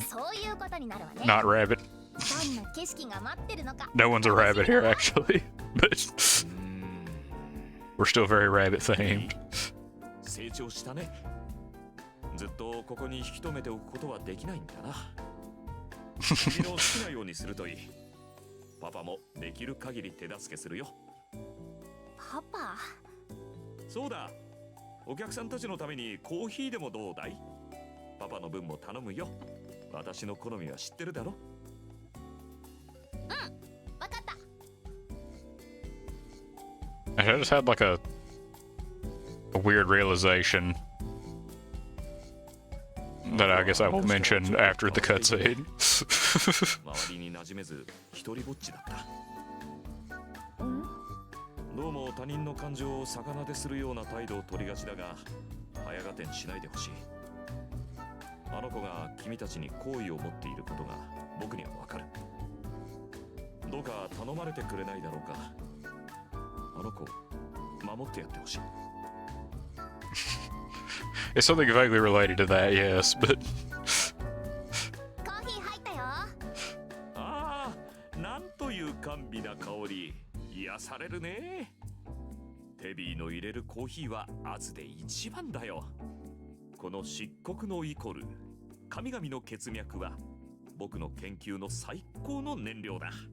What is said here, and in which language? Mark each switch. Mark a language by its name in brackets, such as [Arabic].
[Japanese] そういうことになるわね。 [English] not Rabbit. [Japanese] どんな景色が待ってるのか。 [English] No one's a rabbit here actually, but we're still very rabbit themed. [Japanese] 成長したね。ずっとここに引き止めておくことはできないんだな。君の好きなようにするといい。パパもできる限り手助けするよ。パパ、そうだ。お客さんたちのためにコーヒーでもどうだい？パパの分も頼むよ。私の好みは知ってるだろ。わかった。 [English] I just had like a weird realization that I guess I will mention after the cutscene. [Japanese] 周りに馴染めず一人ぼっちだった。どうも他人の感情を逆なでするような態度を取りがちだが、早がてんしないでほしい。あの子が君たちに好意を持っていることが僕にはわかる。どうか頼まれてくれないだろうか。あの子守ってやってほしい。 [English] It's something vaguely related to that, yes, but [Japanese] コーヒー入ったよ。ああ、なんという甘美な香り。癒されるね。テビーの入れるコーヒーはアズで一番だよ。この漆黒のイコル、神々の血脈は僕の研究の最高の燃料だ。